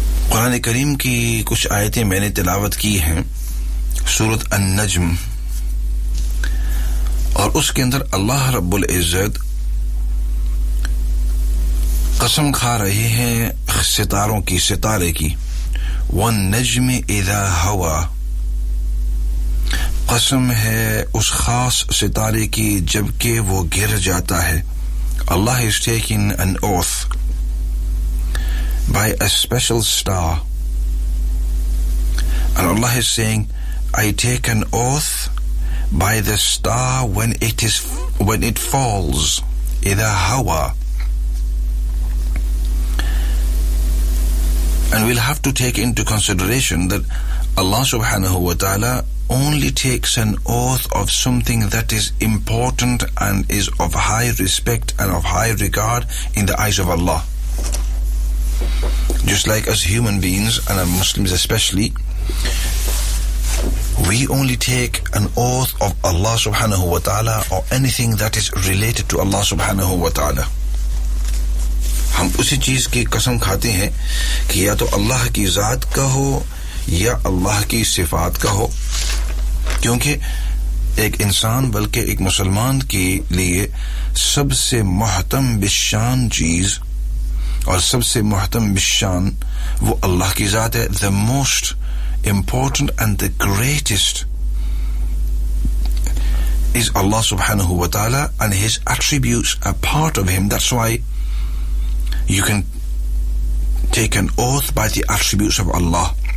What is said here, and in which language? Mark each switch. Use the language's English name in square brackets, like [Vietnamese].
[Urdu] قرآن کریم کی کچھ آیتیں میں نے تلاوت کی ہیں، سورۃ النجم، اور اس کے اندر اللہ رب العزت قسم کھا رہے ہیں ستاروں کی، ستارے کی. [Arabic] والنجم اذا ہوا، [Urdu] قسم ہے اس خاص ستارے کی جبکہ وہ گر جاتا ہے. [English] اللہ is taking an oath by a special star, and Allah is saying, I take an oath by the star when it falls, [Arabic] idha hawa. [English] And we'll have to take into consideration that Allah subhanahu wa ta'ala only takes an oath of something that is important and is of high respect and of high regard in the eyes of Allah. Just like us human beings, and our Muslims especially, we only take an oath of Allah subhanahu wa ta'ala or anything that is related to Allah subhanahu wa ta'ala. [Urdu] ہم اسی چیز کی قسم کھاتے ہیں کہ یا تو اللہ کی ذات کا ہو یا اللہ کی صفات کا ہو، کیونکہ ایک انسان بلکہ ایک مسلمان کے لیے سب سے محترم بشان چیز اور سب سے محترم بشان وہ اللہ کی ذات ہے. [English] The most important and the greatest is Allah subhanahu wa ta'ala, and his attributes are part of him. That's why you can take an oath by the attributes of Allah.